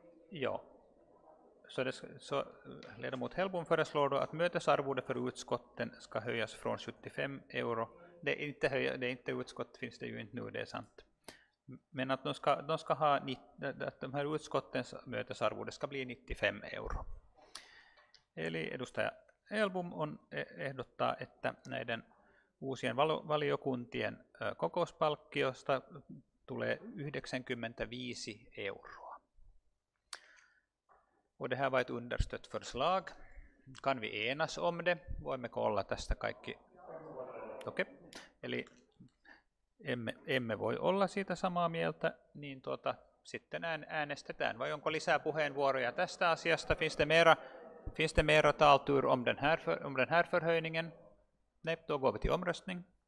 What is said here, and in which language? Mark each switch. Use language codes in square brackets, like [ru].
[sv] Ja. Så ledamot Helbom föreslår då att mötesarvode för utskotten ska höjas från 75 euro. Det är inte utskott, finns det ju inte nu, det är sant. Men att de ska ha att de här utskottens mötesarvode ska bli 95 euro. [fi] Eli edustaja Helbom ehdottaa, että näiden uusien valiokuntien kokouspalkkiosta tulee 95 euroa. [sv] Och det här var ett understött förslag. Kan vi enas om det? [fi] Voimme kolla tästä kaikki? Okei. Eli emme voi olla siitä samaa mieltä, niin sitten äänestetään. Vai onko lisää puheenvuoroja tästä asiasta? [sv] Finns det mera taltur om den här förhöjningen? Nej, då går vi till omröstning.